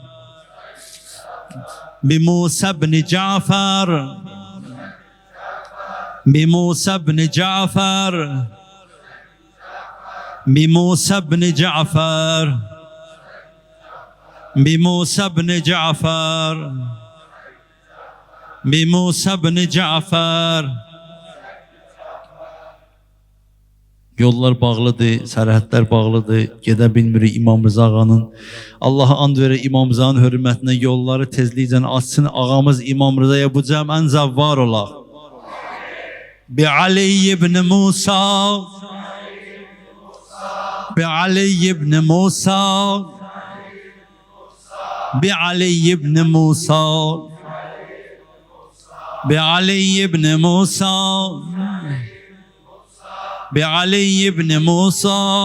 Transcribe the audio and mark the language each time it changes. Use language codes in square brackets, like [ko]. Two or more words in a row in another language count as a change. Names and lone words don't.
[ar] بموسى بن جعفر بموسى بن جعفر بموسى بن جعفر بموسى بن جعفر بموسى بن جعفر. [az] Yollar bağlıdır, sərhədlər bağlıdır, gedə bilmirik İmam Rıza ağanın. Allah'a and verir İmam Rıza'nın hörmətinə yolları tezliklə açsın. Ağamız İmam Rıza'ya bu cəmən zəvvar olaq. [ar] بعلي بن موسى بعلي بن موسى بعلي بن موسى بعلي بن موسى بعلي بن موسى